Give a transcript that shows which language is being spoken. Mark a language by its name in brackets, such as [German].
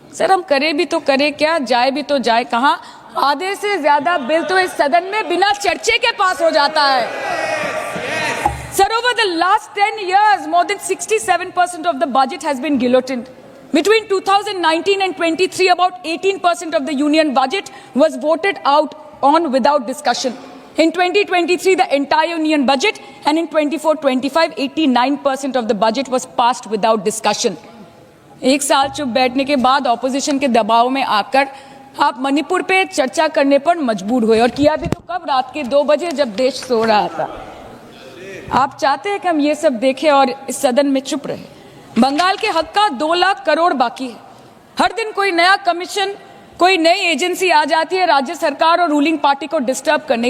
[Hindi] Sir हम करें भी तो करें क्या, जाए भी तो जाए कहाँ? आधे से ज्यादा बिल तो इस सदन में बिना चर्चे के पास हो जाता है। [English] Sir, over the last 10 years, more than 67% of the budget has been guillotined. Between 2019 and 23, about 18% of the union budget was voted out on without discussion. In 2023, the entire union budget, and in 24-25, 89% of the budget was passed without discussion. [Hindi] एक साल चुप बैठने के बाद opposition के दबाव में आकर आप मणिपुर पे चर्चा करने पर मजबूर हुए, और किया भी तो कब? रात के 2 बजे जब देश सो रहा था। आप चाहते हैं कि हम ये सब देखें और इस सदन में चुप रहे। बंगाल के हक का 2 लाख करोड़ बाकी है। हर दिन कोई नया कमीशन, कोई नई एजेंसी आ जाती है राज्य सरकार और रूलिंग पार्टी को डिस्टर्ब करने।